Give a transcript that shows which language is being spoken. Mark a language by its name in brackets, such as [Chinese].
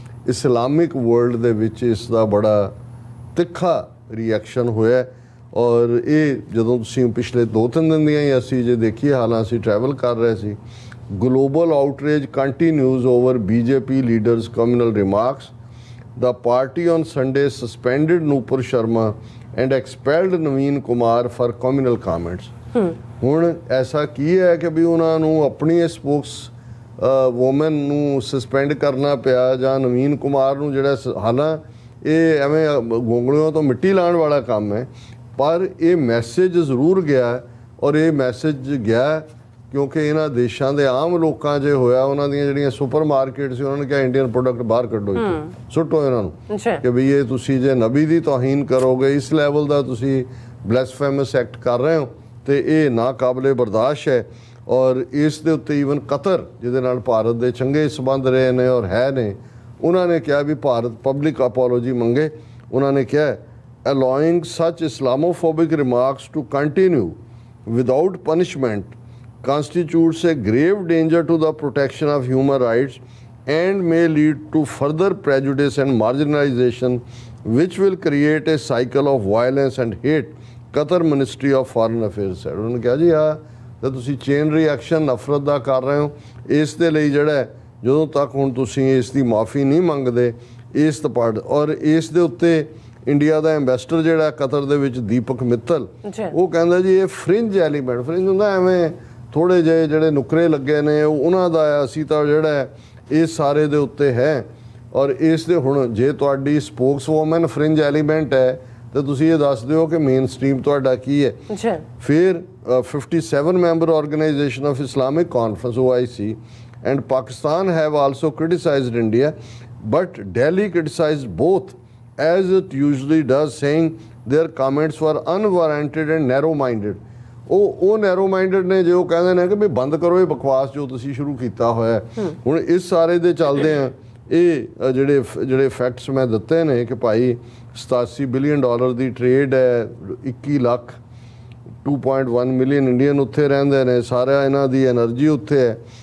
[Punjabi] Islamic world ਦੇ ਵਿੱਚ ਇਸ ਦਾ ਬੜਾ ਤਿੱਖਾ ਰਿਐਕਸ਼ਨ ਹੋਇਆ। ਔਰ ਇਹ ਜਦੋਂ ਤੁਸੀਂ ਪਿਛਲੇ 2-3 ਦਿਨ ਦੀਆਂ ਹੀ ਅਸੀਂ ਜੇ ਦੇਖੀਏ, ਹਾਲਾਂ ਅਸੀਂ ਟਰੈਵਲ ਕਰ ਰਹੇ ਸੀ, global ਆਊਟਰੇਜ ਕੰਟੀਨਿਊਜ਼ over BJP leaders communal remarks. [English] The party on Sunday suspended Nupur Sharma and expelled Naveen Kumar for communal comments. [Punjabi] ਹੁਣ ਐਸਾ ਕੀ ਹੈ ਕਿ ਵੀ ਉਹਨਾਂ ਨੂੰ ਆਪਣੀ ਸਪੋਕਸ ਵੂਮਨ ਨੂੰ ਸਸਪੈਂਡ ਕਰਨਾ ਪਿਆ, ਜਾਂ ਨਵੀਨ ਕੁਮਾਰ ਨੂੰ, ਜਿਹੜਾ ਹਾਲਾਂ ਇਹ ਐਵੇਂ ਗੋਂਗਲਿਆਂ ਤੋਂ ਮਿੱਟੀ ਲਾਉਣ ਵਾਲਾ ਕੰਮ ਹੈ, ਪਰ ਇਹ ਮੈਸੇਜ ਜ਼ਰੂਰ ਗਿਆ। ਔਰ ਇਹ ਮੈਸੇਜ ਗਿਆ ਕਿਉਂਕਿ ਇਹਨਾਂ ਦੇਸ਼ਾਂ ਦੇ ਆਮ ਲੋਕਾਂ 'ਚ ਹੋਇਆ, ਉਹਨਾਂ ਦੀਆਂ ਜਿਹੜੀਆਂ ਸੁਪਰ ਮਾਰਕੀਟ ਸੀ ਉਹਨਾਂ ਨੇ ਕਿਹਾ ਇੰਡੀਅਨ ਪ੍ਰੋਡਕਟ ਬਾਹਰ ਕੱਢੋ, ਸੁੱਟੋ ਇਹਨਾਂ ਨੂੰ ਕਿ ਵੀ ਇਹ ਤੁਸੀਂ ਜੇ ਨਬੀ ਦੀ ਤੋਹੀਨ ਕਰੋਗੇ, ਇਸ ਲੈਵਲ ਦਾ ਤੁਸੀਂ ਬਲੈਸਫੇਮਸ ਐਕਟ ਕਰ ਰਹੇ ਹੋ ਤੇ ਇਹ ਨਾ ਕਾਬਲੇ ਬਰਦਾਸ਼ਤ ਹੈ। ਔਰ ਇਸ ਦੇ ਉੱਤੇ ਈਵਨ ਕਤਰ, ਜਿਹਦੇ ਨਾਲ ਭਾਰਤ ਦੇ ਚੰਗੇ ਸੰਬੰਧ ਰਹੇ ਨੇ ਔਰ ਹੈ ਨੇ, ਉਹਨਾਂ ਨੇ ਕਿਹਾ ਵੀ ਭਾਰਤ ਪਬਲਿਕ ਅਪੋਲੋਜੀ ਮੰਗੇ। [English] ਉਹਨਾਂ ਨੇ ਕਿਹਾ allowing such Islamophobic remarks to continue without punishment constitutes a grave danger to the protection of human rights and may lead to further prejudice and marginalization, which will create a cycle of violence and hate, Qatar Ministry of Foreign Affairs said। [Punjabi] ਉਹਨਾਂ ਨੇ ਕਿਹਾ ਜੀ ਤਾਂ ਤੁਸੀਂ chain reaction ਨਫ਼ਰਤ ਦਾ ਕਰ ਰਹੇ ਹੋ, ਇਸ ਦੇ ਲਈ ਜਿਹੜਾ ਜਦੋਂ ਤੱਕ ਹੁਣ ਤੁਸੀਂ ਇਸ ਦੀ ਮਾਫੀ ਨਹੀਂ ਮੰਗਦੇ, ਇਸ ਤਪੜ। ਔਰ ਇਸ ਦੇ ਉੱਤੇ ਇੰਡੀਆ ਦਾ ਐਂਬੈਸਡਰ ਜਿਹੜਾ ਕਤਰ ਦੇ ਵਿੱਚ ਦੀਪਕ ਮਿੱਤਲ, ਉਹ ਕਹਿੰਦਾ ਜੀ ਇਹ ਫ੍ਰਿੰਜ ਐਲੀਮੈਂਟ, ਫ੍ਰਿੰਜ ਹੁੰਦਾ ਐਵੇਂ ਥੋੜੇ ਜਿਹੇ ਜਿਹੜੇ ਨੁਕਰੇ ਲੱਗੇ ਨੇ ਉਹਨਾਂ ਦਾ, ਅਸੀਂ ਤਾਂ ਜਿਹੜਾ ਇਸ ਸਾਰੇ ਦੇ ਉੱਤੇ ਹੈ। ਔਰ ਇਸ ਦੇ ਹੁਣ ਜੇ ਤੁਹਾਡੀ ਸਪੋਕਸਵੂਮਨ ਫ੍ਰਿੰਜ ਐਲੀਮੈਂਟ ਹੈ ਤਾਂ ਤੁਸੀਂ ਇਹ ਦੱਸ ਦਿਓ ਕਿ ਮੇਨ ਸਟ੍ਰੀਮ ਤੁਹਾਡਾ ਕੀ ਹੈ। [English] ਫਿਰ 57 member organisation of Islamic conference OIC and Pakistan have also criticized India, but Delhi criticized both as it usually does, saying their comments were unwarranted and narrow-minded। [Punjabi] ਉਹ ਨੈਰੋ ਮਾਈਂਡਡ ਨੇ, ਜੇ ਉਹ ਕਹਿੰਦੇ ਨੇ ਕਿ ਵੀ ਬੰਦ ਕਰੋ ਇਹ ਬਕਵਾਸ ਜੋ ਤੁਸੀਂ ਸ਼ੁਰੂ ਕੀਤਾ ਹੋਇਆ। ਹੁਣ ਇਸ ਸਾਰੇ ਦੇ ਚੱਲਦੇ ਆ ਇਹ ਜਿਹੜੇ ਫੈਕਟਸ ਮੈਂ ਦਿੱਤੇ ਨੇ ਕਿ ਭਾਈ $87 ਬਿਲੀਅਨ ਦੀ ਟ੍ਰੇਡ ਹੈ, 21 ਲੱਖ 2.1 ਮਿਲੀਅਨ ਇੰਡੀਅਨ ਉੱਥੇ ਰਹਿੰਦੇ ਨੇ, ਸਾਰਾ ਇਹਨਾਂ ਦੀ એનર્ਜੀ ਉੱਥੇ ਹੈ।